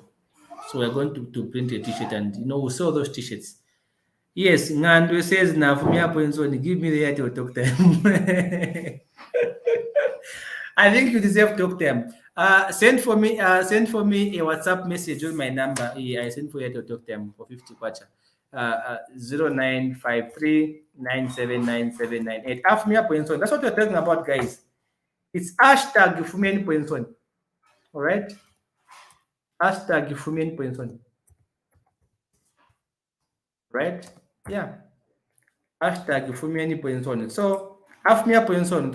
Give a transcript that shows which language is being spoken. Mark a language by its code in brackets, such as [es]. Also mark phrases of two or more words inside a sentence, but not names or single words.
[en] So we're going to print a T-shirt, and we'll sell those T-shirts. Yes, Ngandu says now for me points on. Give me the Airtel talk time. I think you deserve talk time. Send for me a WhatsApp message on my number. I send for you to talk time for 50 kwacha. 0953979798. Afumia Poinson. That's what we're talking about, guys. It's hashtag Fumian Poinson. All right. Hashtag Fumian Poinson. Right? Yeah. Hashtag Fumian Poinson. So Afumia Poinson.